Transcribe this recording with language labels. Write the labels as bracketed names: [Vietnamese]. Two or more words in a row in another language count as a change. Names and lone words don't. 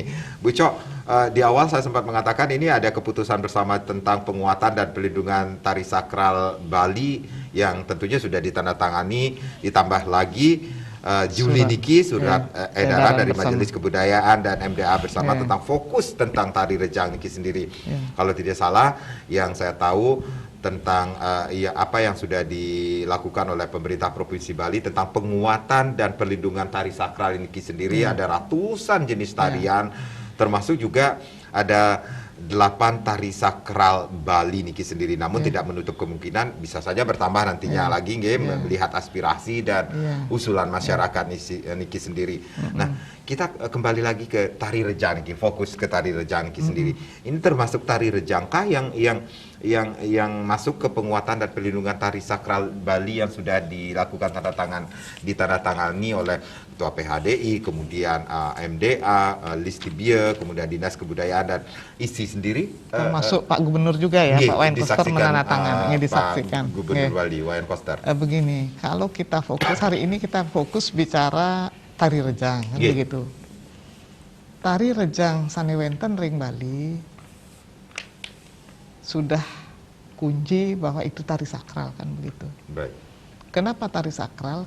[Indonesian] Bu Cho, di awal saya sempat mengatakan ini ada keputusan bersama tentang penguatan dan pelindungan tari sakral Bali yang tentunya sudah ditandatangani, ditambah lagi Juli niki surat edaran dari Majelis Kebudayaan dan MDA bersama tentang fokus tentang tari rejang niki sendiri. Kalau tidak salah, yang saya tahu tentang apa yang sudah dilakukan oleh pemerintah Provinsi Bali tentang penguatan dan perlindungan tari sakral niki sendiri, ada ratusan jenis tarian, termasuk juga ada 8 tari sakral Bali niki sendiri. Namun tidak menutup kemungkinan bisa saja bertambah nantinya lagi melihat aspirasi dan usulan masyarakat niki sendiri. Nah, kita kembali lagi ke tari rejang niki, fokus ke tari rejang niki sendiri. Ini termasuk tari rejangkah yang masuk ke penguatan dan perlindungan tari sakral Bali yang sudah dilakukan ditandatangani oleh Ketua PHDI, kemudian MDA, Listibia, kemudian Dinas Kebudayaan dan ISI sendiri, termasuk Pak Gubernur juga ya, Pak Wayan Koster menandatangani, disaksikan. Pak Gubernur Bali, Wayan Koster. Begini, kalau kita fokus hari ini kita fokus bicara tari rejang, kan begitu. Tari rejang [Balinese] Sanewenten Ring Bali [Indonesian] sudah kunci bahwa itu tari sakral, kan begitu. Baik. Kenapa tari sakral?